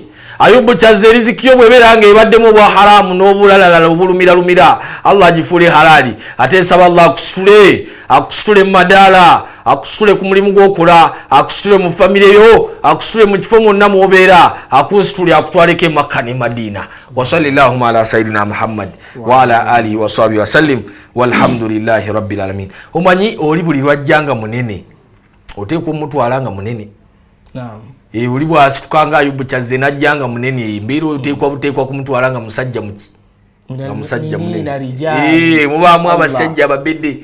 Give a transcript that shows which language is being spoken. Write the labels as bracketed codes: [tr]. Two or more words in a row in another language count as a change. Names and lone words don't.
[lg] Ayubu Kyazze riziki yo bw'ebeera nga ebaddemu obwa haramu n'obulalala obulumiralumira Allah agifule halali. Ate nsaba Allah akusitule mu madaala, akusitule ku mulimu gw'okola, akusitule mu famire yo, akusitule mu kifo mwonna mw'obeera, akusitule akutwaleko e Makka ne Madina. [ar] وصلى الله على سيدنا محمد وعلى آله وصحبه وسلم والحمد لله رب العالمين. [lg] Omanyi oli buli lwajjanga munene oteekwa omutwala nga munene. Oli bw'asituka nga Ayubu Kyazze najjanga munene, embeera oteekwa kumutwala nga musajja muki, nga musajja munene. Mubaamu abasajja ababedde